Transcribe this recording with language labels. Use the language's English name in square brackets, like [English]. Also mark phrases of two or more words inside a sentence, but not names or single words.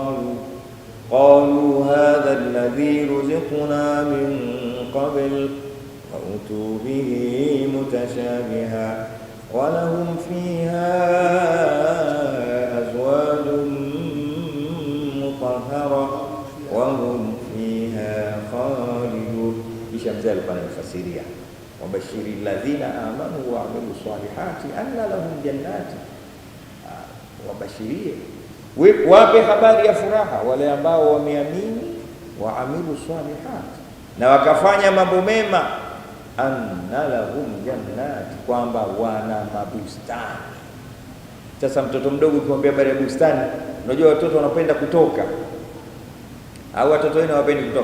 [Arabic] قالوا هذا الذي رزقنا من قبل وأتوا به متشابها ولهم فيها أزواج مطهرة وهم فيها خالدون. [Swahili] Kisha mzee alikuwa anafasiria, [Arabic] وبشر الذين آمنوا وعملوا الصالحات أن لهم جنات, [Swahili] wabashirie, wape habari ya furaha wale ambao wameamini, [Arabic] وعملوا الصالحات, [Swahili] na wakafanya mambo mema, [Arabic] أن لهم جنات, [Swahili] kwamba wana mabustani. Sasa mtoto mdogo ukimwambia habari ya bustani, unajua watoto wanapenda kutoka, au watoto wenu hawapendi kutoka?